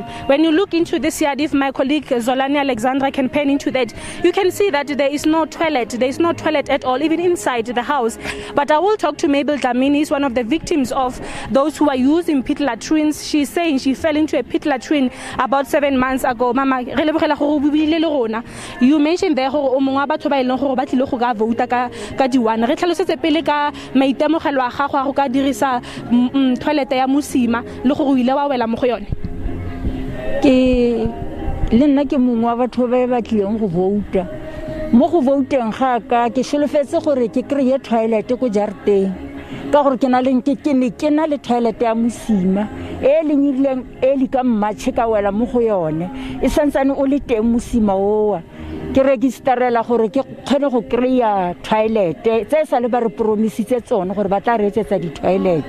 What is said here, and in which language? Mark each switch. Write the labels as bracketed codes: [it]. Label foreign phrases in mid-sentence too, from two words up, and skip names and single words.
[en] When you look into this yard, if my colleague Zolani Alexandra can pen into that, you can see that there is no toilet. There is no toilet toilet at all, even inside the house. But I will talk to Mabel Dlamini, who's one of the victims of those who are using pit latrines. She's saying she fell into a pit latrine about 7 months ago. Mama, you mentioned there [tn] gore o mongwe wa batho ba ileng gore ba tlile go ka vouta ka di-1 re tlhalosetse pele ka maitemogelo a gago a go ka dirisa toilet ya mosima le gore o ile wa wela mo go yone. Ke le nna ke mongwe wa batho ba ba tlileng go vouta mo go vouteng ga ka ke solofetse gore ke kreye toilet ko jareteng ka gore ke na le toilet ya mosima e lenyileng e le ka mmatšhe ka wela mo go yone e santsane o le teng mosima oa ke registerela gore ke kgone go kreya toilet tse sa le ba re promisitse tsone gore ba tla re etsetsa di toilet